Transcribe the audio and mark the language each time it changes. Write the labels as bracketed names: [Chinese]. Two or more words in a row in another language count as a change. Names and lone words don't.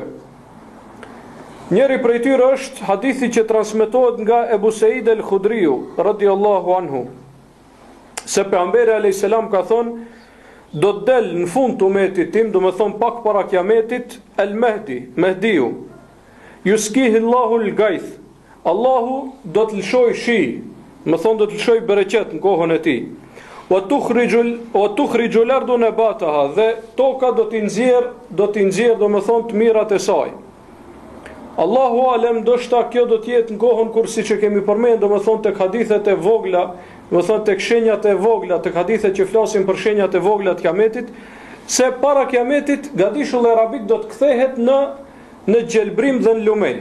[Albanian] Njëri prej tyre është hadithi që transmetohet nga Ebu Said el-Khudriu [Arabic] رضي الله عنه, [Albanian] se pejgamberi [Arabic] عليه السلام [Albanian] ka thonë, do të del në fund të umetit tim, do të thonë pak para kiametit, el-Mehdi, Mehdiu. [Arabic] يسقيه الله الغيث. [Albanian] Allahu do të lëshoj shi, më thonë do të lëshoj bereqet në kohën e tij. [Arabic] وتخرج الأرض نباتها, [Albanian] dhe toka do t'i nxjerr, do të thonë të mirat e saj. [Arabic] الله أعلم, [Albanian] ndoshta kjo do të jetë në kohën kur siç e kemi përmendur, do të thonë tek hadithet e vogla, do të thonë tek shenjat e vogla, tek hadithet që flasin për shenjat e vogla të kiametit, se para kiametit gadishulli arabik do të kthehet në gjelbrim dhe në lumej.